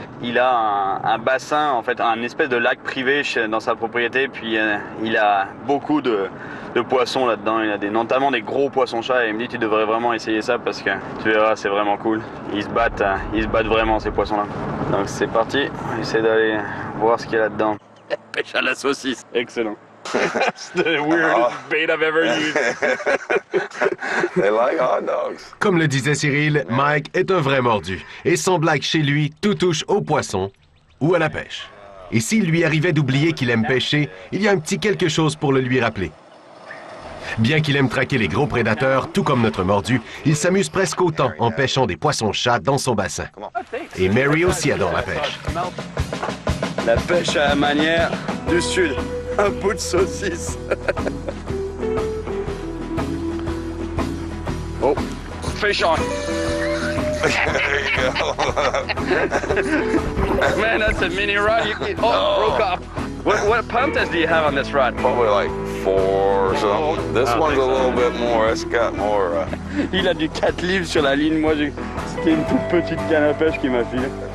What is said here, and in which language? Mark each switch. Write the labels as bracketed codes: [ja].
[fr] Il a un bassin, en fait, un espèce de lac privé dans sa propriété. Puis il a beaucoup de poissons là-dedans. Il a notamment des gros poissons-chats. Et il me dit, tu devrais vraiment essayer ça parce que tu verras, c'est vraiment cool. Ils se battent vraiment, ces poissons-là. Donc c'est parti. On va essayer d'aller voir ce qu'il y a là-dedans. Pêche à la saucisse. Excellent. [en] That's the weirdest bait I've ever used. They like hot dogs. [fr] Comme le disait Cyril, Mike est un vrai mordu. Et sans blague chez lui, tout touche au poisson ou à la pêche. Et s'il lui arrivait d'oublier qu'il aime pêcher, il y a un petit quelque chose pour le lui rappeler. Bien qu'il aime traquer les gros prédateurs, tout comme notre mordu, il s'amuse presque autant en pêchant des poissons-chats dans son bassin. Et Mary aussi adore la pêche. La pêche à la manière du Sud. Un bout de saucisse. [en] Oh, fish on. There you go. Man, that's a mini rod. Broke off. What pound test do you have on this rod? Probably like 4 or something. This one's a little bit more. It's got more. [fr] Il a du 4 livres sur la ligne. Moi, c'était une toute petite canne à pêche qui m'a filé.